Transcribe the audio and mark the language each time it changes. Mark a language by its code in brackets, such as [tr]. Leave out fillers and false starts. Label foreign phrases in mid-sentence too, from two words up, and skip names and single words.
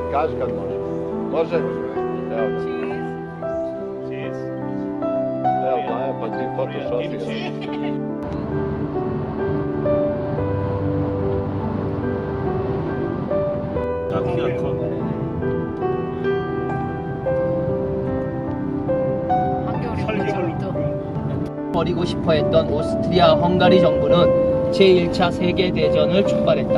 [hr] znaš kad može. Može? Evo ga. Evo Maja, pa ti fotošopiraš. [ko] 버리고 싶어 했던 오스트리아 헝가리 정부는 제1차 세계대전을 출발했다.